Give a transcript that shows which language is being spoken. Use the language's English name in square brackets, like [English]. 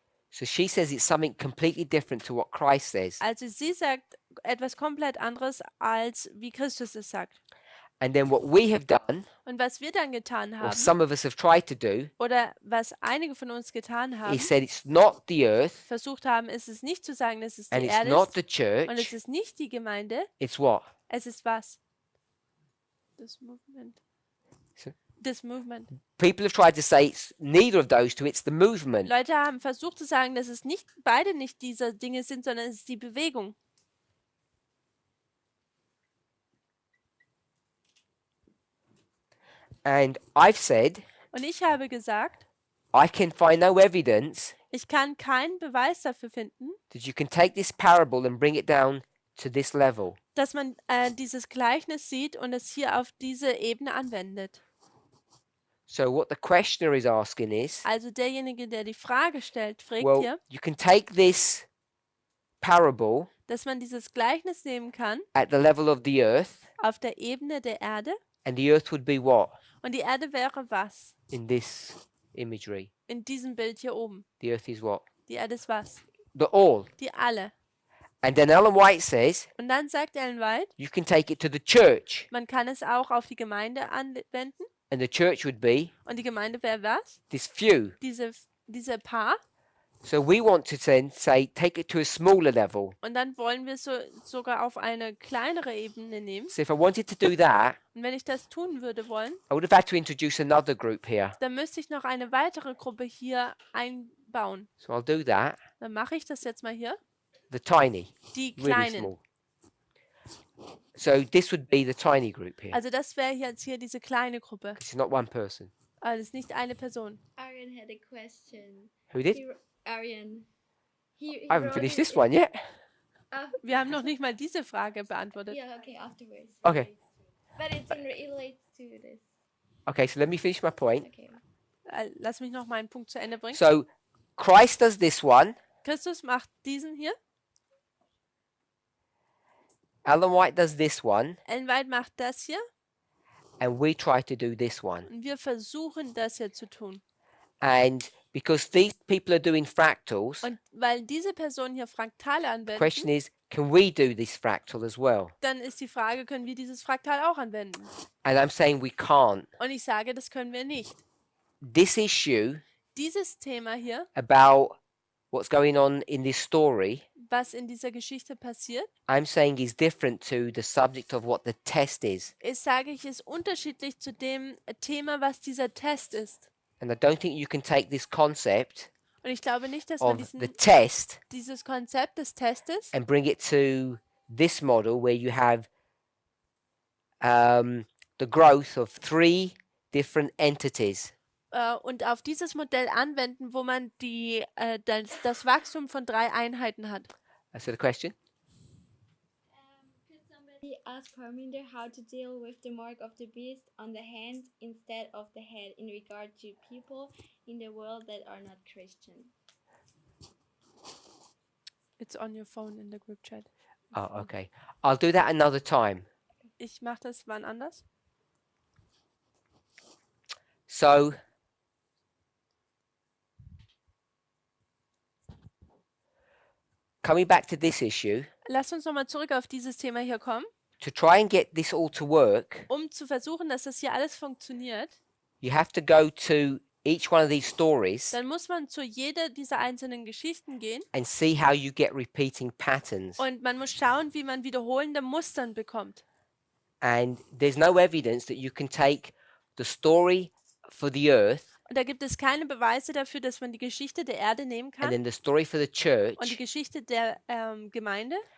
[English] So she says it's something completely different to what Christ says. [German] Also sie sagt etwas komplett anderes, als wie Christus es sagt. [English] And then what we have done, [German] Und was wir dann getan [English] or [German] haben, [English] some of us have tried to do, [German] oder was einige von uns getan haben, [English] is said it's not the earth [German] versucht haben, ist es nicht zu sagen, dass es [English] and [German] die [English] it's [German] Erde [English] not [German] ist [English] the church, [German] und es ist nicht die Gemeinde, [English] it's what? [German] es ist was? Das Movement. [English] So- [German] Das Movement. [English] People have tried to say it's neither of those two, it's the movement. [German] Leute haben versucht zu sagen, dass es nicht beide nicht diese Dinge sind, sondern es ist die Bewegung. [English] And I've said [German] Und ich habe gesagt, [English] I can find no evidence [German] ich kann keinen Beweis dafür finden, [English] that you can take this parable and bring it down to this level. [German] dass man dieses Gleichnis sieht und es hier auf diese Ebene anwendet. [English] So what the questioner is asking is, [German] Also derjenige, der die Frage stellt, fragt [English] well, [German] hier, [English] you can take this parable [German] dass man dieses Gleichnis nehmen kann [English] at the level of the earth, [German] auf der Ebene der Erde. [English] and the earth would be what [German] Und die Erde wäre was? [English] in this imagery? [German] In diesem Bild hier oben. [English] The earth is what? [German] Die Erde ist was? [English] The all. [German] Die alle. [English] And then Ellen White says [German] Und dann sagt Ellen White, [English] you can take it to the church, [German] man kann es auch auf die Gemeinde anwenden. [English] and the church would be [German] Und die Gemeinde wäre was? [English] this few. [German] Diese Paar. [English] So we want to then say take it to a smaller level. [German] Und dann wollen wir sogar auf eine kleinere Ebene nehmen. [English] So if I wanted to do that, [German] Und wenn ich das tun würde wollen, [English] I would have had to introduce another group here. [German] dann müsste ich noch eine weitere Gruppe hier einbauen. [English] So I'll do that. [German] Dann mache ich das jetzt mal hier. [English] The tiny, [German] Die [English] really [German] Kleinen. [English] small. So this would be the tiny group here. [German] Also das wäre jetzt hier diese kleine Gruppe. [English] It's not one person. [German] Also es ist nicht eine Person. [English] Arian had a question. Who did? Arian. I haven't finished this one yet. [German] Wir haben noch nicht mal diese Frage beantwortet. [English] Yeah, okay, afterwards. Okay. But it relates to this. Okay, so let me finish my point. Okay. [German] Lass mich noch meinen Punkt zu Ende bringen. [English] So Christ does this one. [German] Christus macht diesen hier. [English] Ellen White does this one. [German] Ellen White macht das hier. [English] And we try to do this one. [German] Und wir versuchen das hier zu tun. [English] And because these people are doing fractals, [German] Und weil diese Personen hier Fraktale [English] the [German] anwenden, [English] question is, can we do this fractal as well? [German] dann ist die Frage, können wir dieses Fraktal auch anwenden? [English] And I'm saying we can't. [German] Und ich sage, das können wir nicht. [English] This issue [German] Dieses Thema hier, [English] about what's going on in this story, [German] was in dieser Geschichte passiert, [English] I'm saying is different to the subject of what the test is. [German] sage ich, ist unterschiedlich zu dem Thema, was dieser Test ist. [English] And I don't think you can take this concept [German] Und ich glaube nicht, dass man [English] of the test [German] dieses Konzept des Testes [English] and bring it to this model where you have the growth of 3 different entities. [German] und auf dieses Modell anwenden, wo man das Wachstum von 3 Einheiten hat. [English] So the question? Could somebody ask Parminder how to deal with the mark of the beast on the hand instead of the head in regard to people in the world that are not Christian? It's on your phone in the group chat. Oh, okay. I'll do that another time. [German] Ich mache das wann anders. [English] So coming back to this issue, [German] Lasst uns nochmal zurück auf dieses Thema hier kommen. [English] to try and get this all to work, [German] Um zu versuchen, dass das hier alles funktioniert, [English] you have to go to each one of these stories [German] dann muss man zu jeder dieser einzelnen Geschichten gehen [English] and see how you get repeating patterns. [German] und man muss schauen, wie man wiederholende Mustern bekommt. [English] And there's no evidence that you can take the story for the earth [German] Und da gibt es keine Beweise dafür, dass man die Geschichte der Erde nehmen [English] and [German] kann [English] then the story for the [German] und die [English] church [German] Geschichte der Gemeinde